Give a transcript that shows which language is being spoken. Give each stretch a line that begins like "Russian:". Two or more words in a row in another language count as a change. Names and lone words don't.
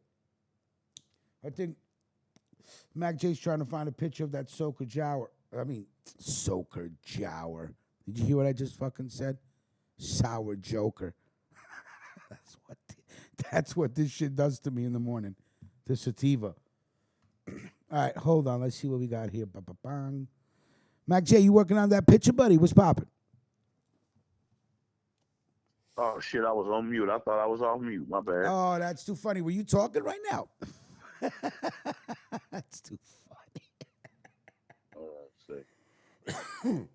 English: I think Mac J's trying to find a picture of that Soaker Jower. Soaker Jower. Did you hear what I just fucking said? Sour Joker. That's what this shit does to me in the morning. The sativa. All right, hold on. Let's see what we got here. Ba-ba-bang. Mac J, you working on that picture, buddy? What's popping? Oh, shit, I was on mute. I thought I was off mute. My bad. Oh, that's too funny. Were you talking right now? That's too funny. Hold on a second.